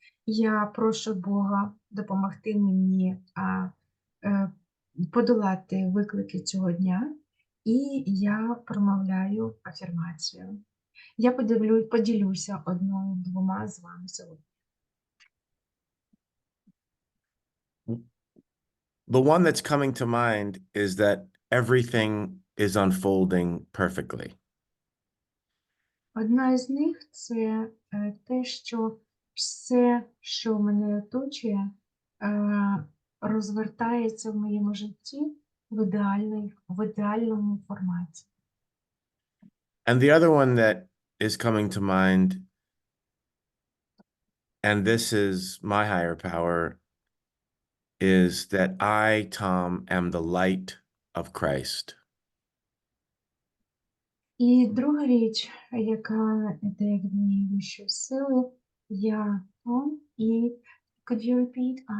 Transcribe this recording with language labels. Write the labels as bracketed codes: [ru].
[uk] Я прошу Бога допомогти мені подолати виклики цього дня, і я промовляю афірмацію. Я поділюся одною-двома з вами сьогодні. [en] The one that's coming to mind is that everything is unfolding perfectly. [uk] Одна із них – це те, що все, що мене оточує, розвертається в моєму житті в ідеальному форматі. [en] And the other one that is coming to mind, and this is my higher power, is that I, Tom, am the light of Christ. [uk] І друга річ, яка йде від моєї вищої сили, я Том, і [en] could you repeat?